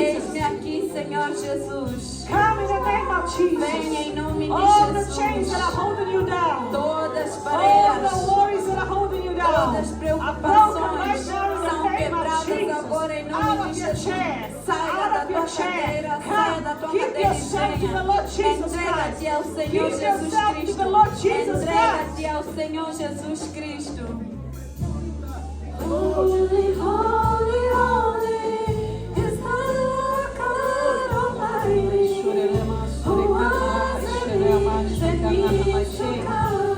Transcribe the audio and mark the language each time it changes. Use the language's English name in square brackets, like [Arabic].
[Portuguese] Eis-me aqui, Senhor Jesus. [English] Come in the name of [Portuguese] Vem [English] Jesus. [Portuguese] em nome de [English] All the chains [Portuguese] Jesus. [English] that are holding you down. [Portuguese] Todas as [English] All [Portuguese] barreiras, [English] the worries that are holding you down. [Portuguese] todas as [English] Are broken [Portuguese] preocupações [English] right now in the [Portuguese] são [English] name of [Portuguese] quebradas [English] Jesus. [Portuguese] agora em [English] Out [Portuguese] nome de [English] of your [Portuguese] Jesus. [English] chair. [Portuguese] Saia [English] Out [Portuguese] da [English] of your [Portuguese] tua [English] chair. [Portuguese] cadeira, saia da tua [English] Come. Give [Portuguese] cadeira e [English] yourself to the [Portuguese] venha. [English] Lord Jesus [Portuguese] Entrega-te [English] Christ. [Portuguese] ao Senhor [English] Give [Portuguese] Jesus [English] yourself to [Portuguese] Cristo. [English] the Lord Jesus [Portuguese] Entrega-te ao Senhor Jesus Cristo. [English] Holy, holy, holy is the Lord God Almighty, who was and is and is to come.